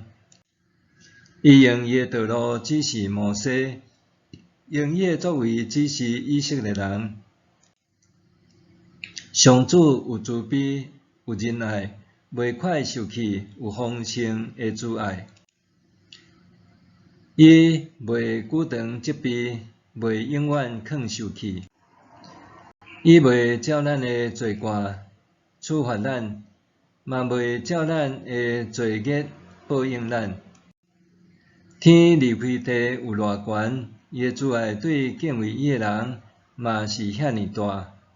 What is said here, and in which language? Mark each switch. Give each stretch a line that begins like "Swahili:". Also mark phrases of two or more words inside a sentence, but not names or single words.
Min Nan Chinese: 伊用伊的道路指示摩西，用伊的作为指示以色列人。上主有慈悲，有仁爱，袂快受气，有丰盛的慈爱。伊袂久长责备，袂永远藏受气。伊袂照咱的罪过处罚咱，嘛袂照咱的罪孽报应咱。天离开地有偌悬，伊的慈爱对敬畏伊的人嘛是遐尼大。